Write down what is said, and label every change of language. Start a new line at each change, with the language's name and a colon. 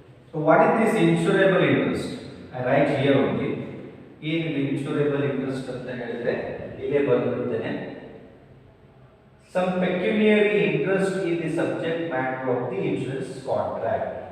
English: So what is this insurable interest? I write here only.
Kannada: ಏನಿದೆ insurable interest ಅಂತ ಹೇಳಿದ್ರೆ ಇಲ್ಲೇ ಬರೆದಿದ್ದೇನೆ.
English: Some pecuniary interest is the subject matter of the insurance contract.